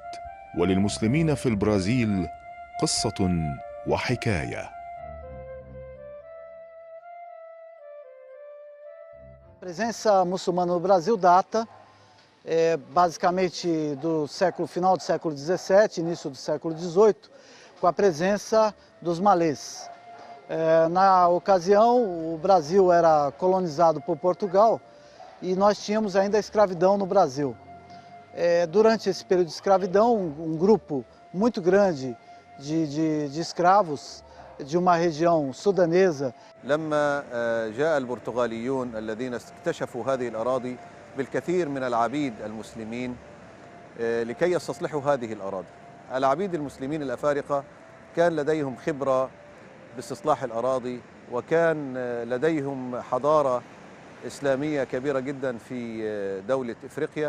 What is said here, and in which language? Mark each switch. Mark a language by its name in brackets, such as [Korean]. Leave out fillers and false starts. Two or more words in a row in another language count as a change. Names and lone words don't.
[Arabic] وللمسلمين في البرازيل قصة وحكاية. [Portuguese] A presença muçulmana no Brasil data basicamente do final do século XVII, início do século XVIII, com a presença dos malês. Na ocasião, o Brasil era colonizado por Portugal e nós tínhamos ainda a escravidão no Brasil. Durante esse período de escravidão, um grupo muito grande de escravos de uma região sudanesa. [Arabic] لما جاء البرتغاليون الذين اكتشفوا هذه الأراضي بالكثير من العبيد المسلمين لكي يستصلحوا هذه الأراضي. العبيد المسلمين الأفارقة كان لديهم خبرة باستصلاح الأراضي، وكان لديهم حضارة إسلامية كبيرة جدا في دولة إفريقيا.